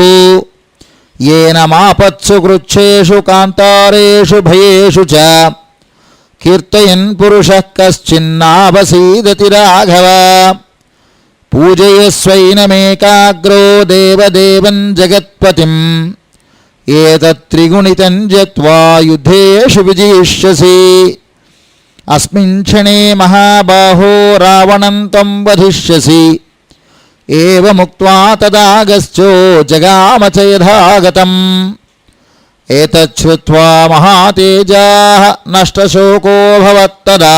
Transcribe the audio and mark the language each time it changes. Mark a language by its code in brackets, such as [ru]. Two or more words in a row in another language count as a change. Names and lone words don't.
[sa] येन मापत्सु कृच्छेषु कान्तारेषु भयेषु च कीर्तयन् पुरुषः कश्चिन्नावसीदति राघव. पूजयस्वैनमेकाग्रो देवदेवं जगत्पतिं एतत्त्रिगुणितं ज्ञात्वा युद्धेषु विजिष्यसि. अस्मिन् क्षणे महाबाहो रावणं त्वं वधिष्यसि. एवमुक्त्वा तदागस्त्यो जगाम च यथागतं. एतच्छ्रुत्वा महातेजाः नष्टशोकोऽभवत्तदा.